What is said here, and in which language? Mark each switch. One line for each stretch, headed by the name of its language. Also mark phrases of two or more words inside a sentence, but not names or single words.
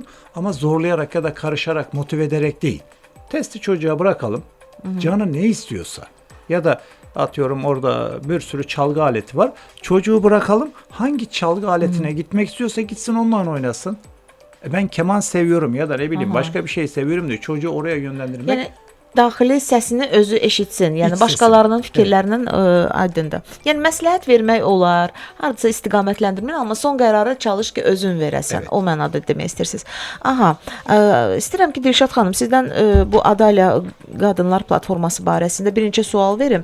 Turkish: Ama zorlayarak ya da karışarak, motive ederek değil. Testi çocuğa bırakalım. Canı ne istiyorsa ya da atıyorum orada bir sürü çalgı aleti var. Çocuğu bırakalım. Hangi çalgı aletine gitmek istiyorsa gitsin, onunla oynasın. Ben keman seviyorum ya da ne bileyim başka bir şey seviyorum diye çocuğu oraya yönlendirmek.
Azerbaijani: Yəni daxili səsini özü eşitsin. Yəni
Turkish: İç
Azerbaijani: başqalarının
Turkish: sesi.
Azerbaijani: fikirlərindən aydındır. Yəni məsləhət vermək olar, hardasa istiqamətləndirmək, amma son qərarı çalış ki, özün verəsən.
Turkish: Evet.
Azerbaijani: O mənada demək istəyirsiniz. Aha, istəyirəm ki, Dilşad xanım, sizdən bu Adalya Qadınlar platforması barəsində bir neçə sual verim.